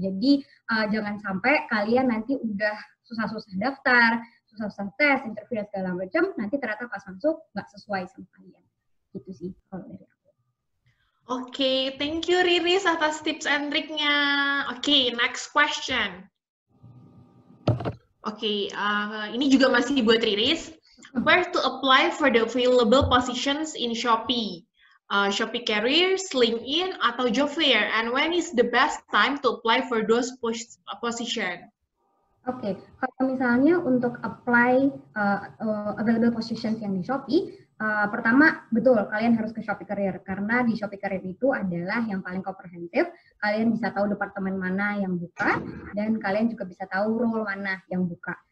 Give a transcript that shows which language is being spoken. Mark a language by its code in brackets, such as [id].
[id] Jadi jangan sampai kalian nanti udah susah-susah daftar, susah-susah tes, interview dan segala macam, nanti ternyata pas masuk nggak sesuai sama kalian. Gitu sih kalau dari aku. Oke, [en] thank you [id] Riris atas tips and triknya. Oke, [en] next question. [id] Oke, ini juga masih buat Riris. [en] Where to apply for the available positions in Shopee? Shopee Careers, LinkedIn, atau Job Fair? And when is the best time to apply for those position? [id] Oke, kalau misalnya untuk apply available positions yang di Shopee, pertama betul kalian harus ke Shopee Career, karena di Shopee Career itu adalah yang paling komprehensif. Kalian bisa tahu departemen mana yang buka, dan kalian juga bisa tahu role mana yang buka.